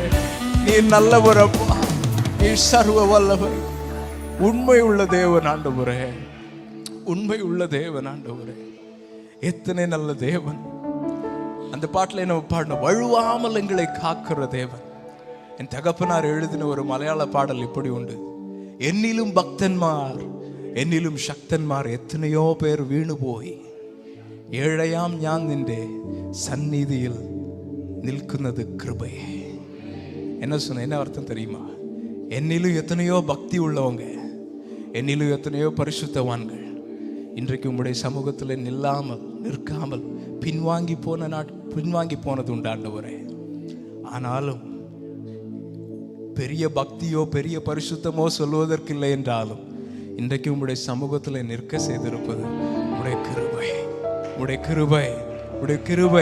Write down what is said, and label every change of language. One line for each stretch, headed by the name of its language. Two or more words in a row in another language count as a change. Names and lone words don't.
Tamil: நீர் நல்லவர் அப்பா, நீர் சர்வ வல்லவர், உண்மை உள்ள தேவன் ஆண்டவரே, உண்மை உள்ள தேவன் ஆண்டவரே. எத்தனை நல்ல தேவன். அந்த பாட்டில் என்ன பாடணும்? வழுவாமல் எங்களை காக்கிற தேவன். என் தகப்பனார் எழுதின ஒரு மலையாள பாடல் இப்படி உண்டு:
Malayalam: എന്നിലും ഭക്തന്മാർ എന്നിലും ശക്തന്മാർ എത്രയോ പേർ വീണുപോയി, ഏഴയാം ഞാൻ നിന്റെ സന്നിധിയിൽ നിൽക്കുന്നത് கிருபையே.
Tamil: என்ன சொன்ன? என்ன அர்த்தம் தெரியுமா? என்னிலும் எத்தனையோ பக்தி உள்ளவங்க, என்னிலும் எத்தனையோ பரிசுத்தவான்கள் இன்றைக்கு உம்முடைய சமூகத்தில் நிற்காமல் பின்வாங்கி போனது உண்டாண்டவரே. ஆனாலும் பெரிய பக்தியோ பெரிய பரிசுத்தமோ சொல்வதற்கு இல்லை என்றாலும் இன்றைக்கு உம்முடைய சமூகத்தில் நிற்க செய்திருப்பது உடைய கிருபை, உடைய கிருபை, உடைய கிருபை.